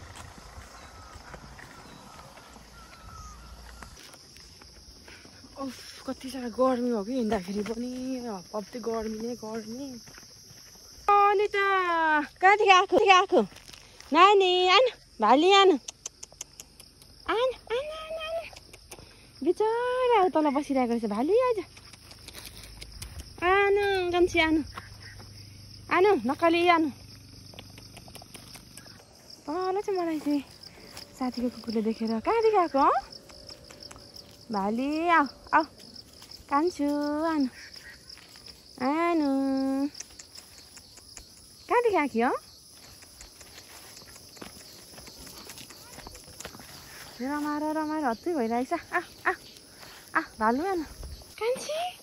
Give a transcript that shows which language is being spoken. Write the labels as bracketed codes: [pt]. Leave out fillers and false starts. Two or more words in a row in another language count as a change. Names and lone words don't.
[ne] उफ कति साह्रो गर्मी हो कि हिँड्दाखेरि पनि हप्पी गर्मी नै गर्मी। अनिता कहाँदेखि आएको नानी आन भाली आन आन आन आन बिचरा तल बसिरहेको रहेछ भाली आज आनु गम्सी आनु आनु नक्कली आनु तल चाहिँ मलाई चाहिँ साथीको कुकुरले देखेर कहाँदेखि आएको भाली आऊ आऊ कान्छु आनु आनु कहाँदेखि आएको हो रमाएर हत्तै भइरहेछ आ भालु आनु कान्छी